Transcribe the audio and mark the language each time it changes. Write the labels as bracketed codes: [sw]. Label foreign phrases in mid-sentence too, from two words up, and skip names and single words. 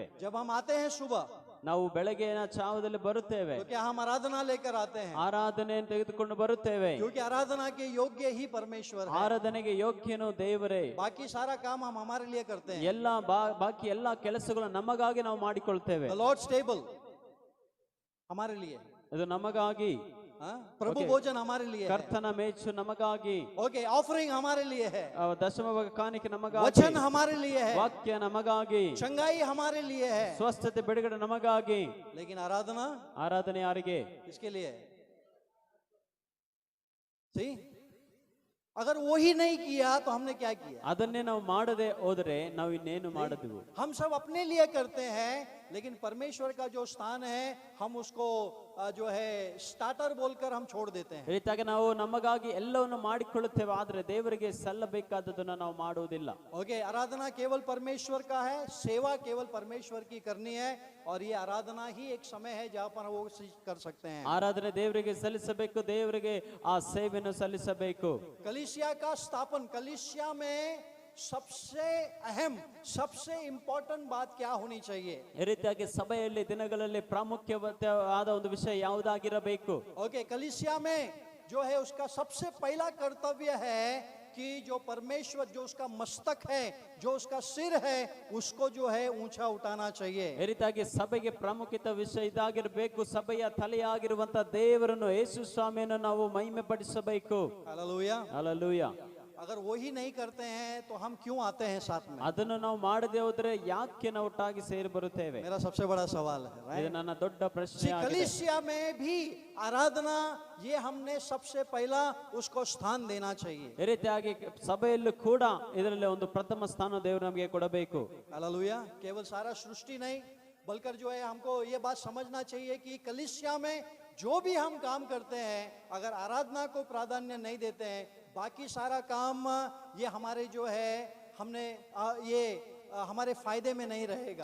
[hi] जब हम आते हैं सुबह [kn] ನಾವು ಬೆಳಗಿನ ಚಾವದಲ್ಲಿ ಬರುತ್ತೇವೆ, [hi] तो क्या हम आराधना लेकर आते हैं? [kn] ಆರಾಧನೆಯನ್ನು ತೆಗೆದುಕೊಂಡು ಬರುತ್ತೇವೆ. [hi] क्योंकि आराधना के योग्य ही परमेश्वर है. [kn] ಆರಾಧನೆಗೆ ಯೋಗ್ಯನು ದೇವರೇ. [hi] बाकी सारा काम हम हमारे लिए करते हैं. [kn] ಎಲ್ಲ ಬಾಕಿ ಎಲ್ಲಾ ಕೆಲಸಗಳು ನಮಗಾಗಿ ನಾವು ಮಾಡಿಕೊಳ್ತೇವೆ. [en] The Lord's table [hi] हमारे लिए, [kn] ಇದು ನಮಗಾಗಿ, [hi] हाँ? प्रभु [en] Okay. [hi] भोजन हमारे लिए है. [kn] ಕರ್ತನ ಮೇಚು ನಮಗಾಗಿ, [en] okay, offering [hi] हमारे लिए है, [kn] ದಶಮ ಭಾಗ ಕಾಣಿಕೆ ನಮಗಾಗಿ, [hi] वचन हमारे लिए है, [kn] ವಾಕ್ಯ ನಮಗಾಗಿ, [hi] चंगाई हमारे लिए है. [kn] ಸ್ವಸ್ಥತೆ ಬಿಡುಗಡೆ ನಮಗಾಗಿ. [hi] लेकिन आराधना [kn] ಆರಾಧನೆ ಯಾರಿಗೆ? [hi] किसके लिए है? See? अगर वो ही नहीं किया तो हमने क्या किया? [kn] ಅದನ್ನೇ ನಾವು ಮಾಡದೆ ಹೋದರೆ ನಾವು ಇನ್ನೇನು ಮಾಡಿದ್ವು? [hi] हम सब अपने लिए करते हैं, लेकिन परमेश्वर का जो स्थान है हम उसको जो है स्टार्टर बोलकर हम छोड़ देते हैं. [kn] ಈ ರೀತಿಯಾಗಿ ನಾವು ನಮಗಾಗಿ ಎಲ್ಲವನ್ನು ಮಾಡಿಕೊಳ್ಳುತ್ತೇವೆ, ಆದ್ರೆ ದೇವರಿಗೆ ಸಲ್ಲಬೇಕಾದದನ್ನು ನಾವು ಮಾಡುವುದಿಲ್ಲ. [hi] ओके, आराधना केवल परमेश्वर का है, सेवा केवल परमेश्वर की करनी है, और ये आराधना ही एक समय है जहां पर वो कर सकते हैं. [kn] ಆರಾಧನೆ ದೇವರಿಗೆ ಸಲ್ಲಿಸಬೇಕು, ದೇವರಿಗೆ ಆ ಸೇವೆಯನ್ನು ಸಲ್ಲಿಸಬೇಕು. [hi] कलीसिया का स्थापन, कलीसिया में सबसे अहम, सबसे इंपॉर्टेंट बात क्या होनी चाहिए? [kn] ಈ ರೀತಿಯಾಗಿ ಸಭೆಯಲ್ಲಿ ದಿನಗಳಲ್ಲಿ ಪ್ರಾಮುಖ್ಯವಾದ ಒಂದು ವಿಷಯ ಯಾವುದಾಗಿರಬೇಕು? [hi] ओके, कलीसिया में जो है उसका सबसे पहला कर्तव्य है कि जो परमेश्वर, जो उसका मस्तक है, जो उसका सिर है, उसको जो है ऊंचा उठाना चाहिए. [kn] ಈ ರೀತಿಯಾಗಿ ಸಭೆಗೆ ಪ್ರಾಮುಖ್ಯತೆ ವಿಷಯ ಇದಾಗಿರಬೇಕು. ಸಭೆಯ ತಲೆಯಾಗಿರುವಂತ ದೇವರನ್ನು, ಯೇಸು ಸ್ವಾಮಿಯನ್ನು ನಾವು ಮಹಿಮೆ ಪಡಿಸಬೇಕು. [hi] हालेलुया. [kn] ಹಲ್ಲೆಲೂಯಾ. [hi] अगर वो ही नहीं करते हैं तो हम क्यों आते हैं साथ में? [kn] ಅದನ್ನು ನಾವು ಮಾಡದೆ ಹೋದ್ರೆ ಯಾಕೆ ನಾವು ಒಟ್ಟಾಗಿ ಸೇರಿ ಬರುತ್ತೇವೆ? [hi] मेरा सबसे बड़ा सवाल है, [kn] ಇದು [en] right? [kn] ನನ್ನ ದೊಡ್ಡ ಪ್ರಶ್ನೆ [en] See, [kn] ಆಗಿದೆ. [hi] कलीसिया में भी आराधना, ये हमने सबसे पहला उसको स्थान देना चाहिए. [kn] ಈ ರೀತಿಯಾಗಿ ಸಭೆಯಲ್ಲೂ ಕೂಡ ಇದರಲ್ಲಿ ಒಂದು ಪ್ರಥಮ ಸ್ಥಾನ ದೇವರು ನಮಗೆ ಕೊಡಬೇಕು. [hi] हालेलुया. केवल सारा सृष्टि नहीं, बल्कि जो है हमको ये बात समझना चाहिए कि कलीसिया में जो भी हम काम करते हैं, अगर आराधना को प्राधान्य नहीं देते हैं, बाकी सारा काम ये हमारे जो है हमने ये हमारे फायदे में नहीं रहेगा.